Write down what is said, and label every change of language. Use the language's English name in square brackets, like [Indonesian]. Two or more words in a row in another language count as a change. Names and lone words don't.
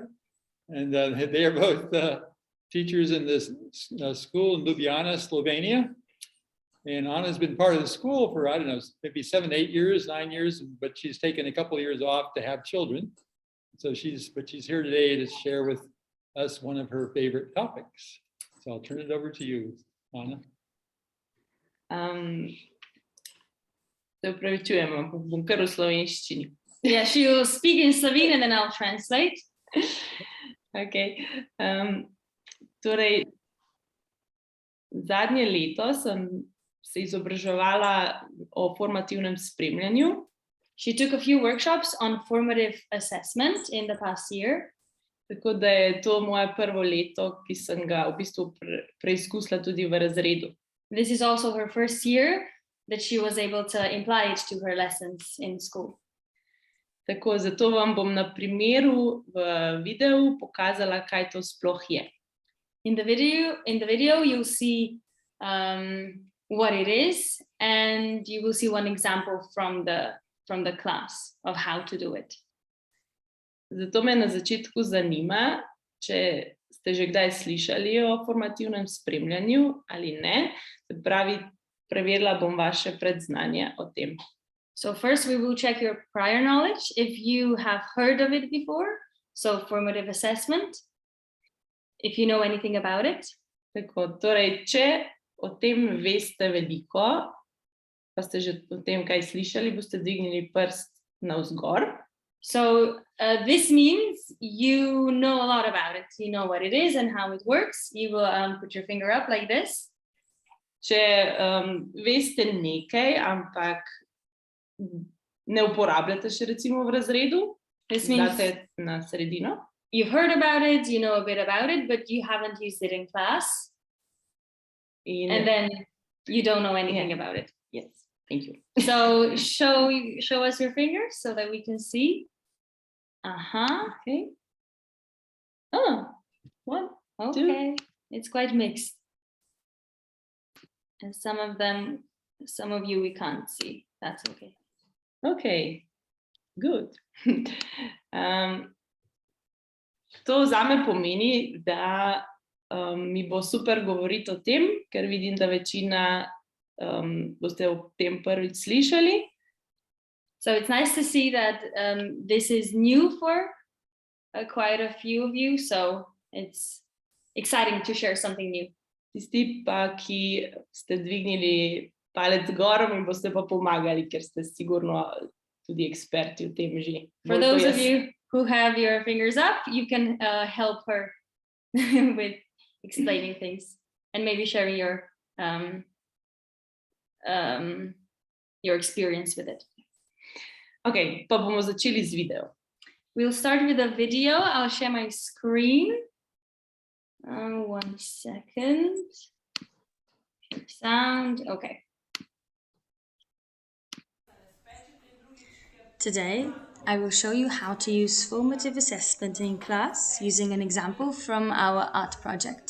[English] And they are both teachers in this school in Ljubljana, Slovenia. And Anna's been part of the school for, I don't know, maybe 7, 8 years, 9 years, but she's taken a couple of years off to have children. So she's here today to share with us one of her favorite topics. So I'll turn it over to you, Anna. [Slovenian] Se upravičujem, ampak bom kar v slovenščini. [English] Yeah, she will speak in Slovene and then I'll translate. Okay. [Slovenian] Torej, zadnje leto sem se izobraževala o formativnem spremljanju. [English] She took a few workshops on formative assessment in the past year. [Slovenian] Tako da je to moje prvo leto, ki sem ga v bistvu preizkusila tudi v razredu. [English] This is also her first year that she was able to apply it to her lessons in school. [Slovenian] Tako, zato vam bom na primeru v videu pokazala, kaj to sploh je. [English] In the video you'll see what it is, and you will see one example from the class of how to do it. [Slovenian] Zato me na začetku zanima, če ste že kdaj slišali o formativnem spremljanju ali ne. Se pravi, preverila bom vaše predznanje o tem. [English] So first we will check your prior knowledge if you have heard of it before. So formative assessment, if you know anything about it. [Slovenian] Tako, torej, če o tem veste veliko, pa ste že o tem kaj slišali, boste dvignili prst navzgor. [English] So this means you know a lot about it. You know what it is and how it works. You will put your finger up like this. [Slovenian] Če veste nekaj, ampak ne uporabljate še recimo v razredu, date na sredino. [English] You've heard about it, you know a bit about it, but you haven't used it in class. And then you don't know anything about it. Yes, thank you. So show us your fingers so that we can see. Okay. Oh, one, okay. Two. It's quite mixed. And some of you we can't see. That's okay. Okay, good. [Slovenian] To zame pomeni, da mi bo super govoriti o tem, ker vidim, da večina boste o tem prvič slišali. [English] So it's nice to see that this is new for quite a few of you, so it's exciting to share something new. [Slovenian] Tisti pa, ki ste dvignili palec gor, mi boste pa pomagali, ker ste sigurno tudi eksperti v tem že. [English] For those of you who have your fingers up, you can help her with explaining things and maybe sharing your experience with it. [Slovenian] Okay, pa bomo začeli z video. [English] We'll start with a video. I'll share my screen. 1 second. Sound, okay. Today, I will show you how to use formative assessment in class using an example from our art project.